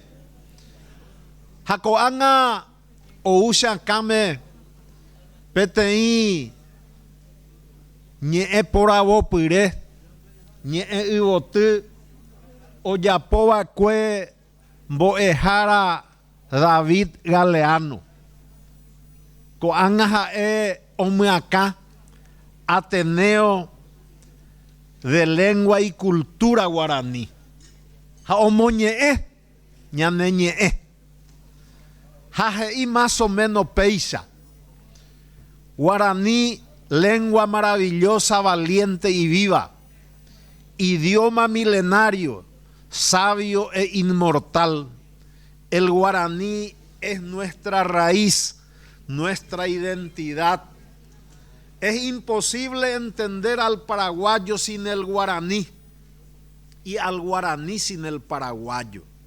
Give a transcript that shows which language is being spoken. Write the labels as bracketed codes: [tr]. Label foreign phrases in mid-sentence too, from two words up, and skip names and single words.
[gn] Ha ko'ág̃a ou cheakãme peteĩ ñe'ẽ poravopyre ñe'ẽ yvoty ojapova'ekue mbo'ehára David Galeano. Ko'ág̃a ha'e omyakã Ateneo de Lengua y Cultura Guarani. Ha omoñe'ẽ ñane ñe'ẽ. Ha he'i [es] más o menos [gn] péicha. [es] Guaraní, lengua maravillosa, valiente y viva. Idioma milenario, sabio e inmortal. El guaraní es nuestra raíz, nuestra identidad. Es imposible entender al paraguayo sin el guaraní y al guaraní sin el paraguayo.